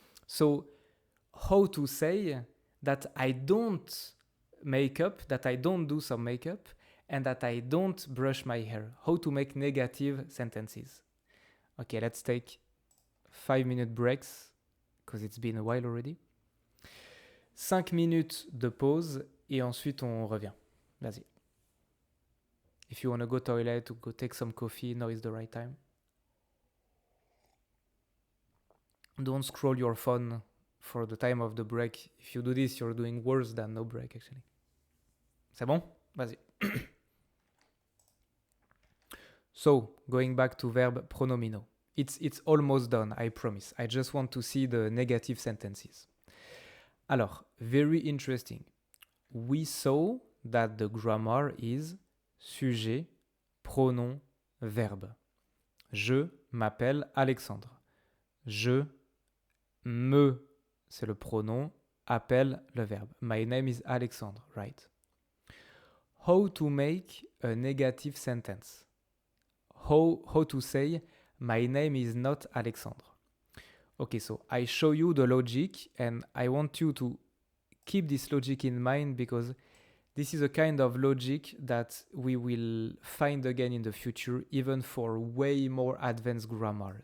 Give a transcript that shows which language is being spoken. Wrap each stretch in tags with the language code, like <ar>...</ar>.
<en>So, how to say that I don't that I don't do some makeup, and that I don't brush my hair? How to make negative sentences? Okay, let's take 5-minute breaks, because it's been a while already.</en> <fr>5 minutes de pause, et ensuite on revient. Vas-y.</fr> <en>If you want to go toilet or go take some coffee, now is the right time. Don't scroll your phone for the time of the break. If you do this, you're doing worse than no break, actually.</en> <fr>C'est bon? Vas-y.</fr> <en>So, going back to verb pronominal. It's almost done, I promise. I just want to see the negative sentences. Alors, very interesting. We saw that the grammar is</en> <fr>sujet, pronom, verbe. Je m'appelle Alexandre. Je me, c'est le pronom, appelle le verbe.</fr> <en>My name is Alexandre, right? How to make a negative sentence. How to say, my name is not Alexandre. Okay, so I show you the logic and I want you to keep this logic in mind because this is a kind of logic that we will find again in the future, even for way more advanced grammar.</en>